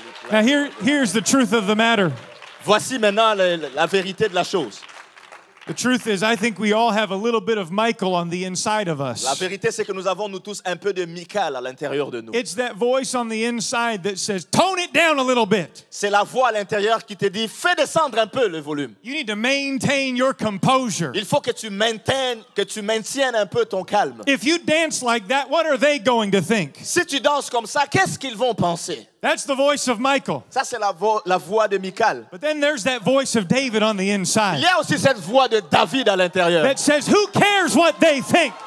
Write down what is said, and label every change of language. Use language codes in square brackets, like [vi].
[en] Now here's the truth of the matter. [fr] Voici maintenant la vérité de la chose. [en] The truth is, I think we all have a little bit of Michal on the inside of [fr] La [en] us. [fr] vérité, c'est que nous avons, nous tous, un peu de Michal à l'intérieur de nous. [en] It's that voice on the inside that says, tone it down a little bit. [fr] C'est la voix à l'intérieur qui te dit, fais descendre un peu le volume. [en] You need to maintain your composure. [fr] Il faut que tu maintiennes un peu ton calme. [en] If you dance like that, what are they going to think? [fr] Si tu danses comme ça, qu'est-ce qu'ils vont penser? [en] That's the voice of Michal. [fr] Ça, c'est la voix de Michal. [en] But then there's that voice of David on the [fr] Il [en] inside [fr] y a aussi cette voix de David à l'intérieur [en] that says, who cares what they think?